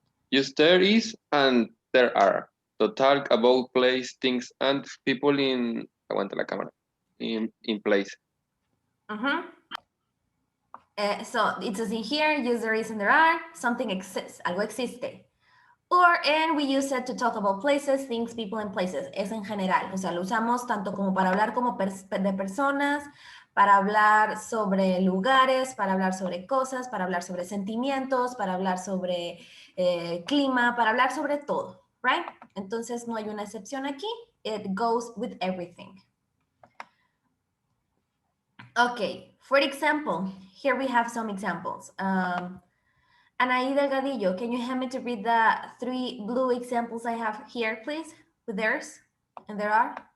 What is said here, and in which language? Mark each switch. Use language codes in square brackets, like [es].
[en] Use there is and there are. To talk about place, things, and people in... [es] Aguanta la cámara. [en] In place. So, it says in here, use there is and there are. Something exists. [es] Algo existe. [en] And we use it to talk about places, things, people, and places. [es] Es en general. O sea, lo usamos tanto como para hablar como de personas, para hablar sobre lugares, para hablar sobre cosas, para hablar sobre sentimientos, para hablar sobre clima, para hablar sobre todo, right? Entonces no hay una excepción aquí. [en] It goes with everything. Okay, for example, here we have some examples. Anaí Delgadillo, can you help me to read the 3 blue examples I have here, please, with theirs? And there are?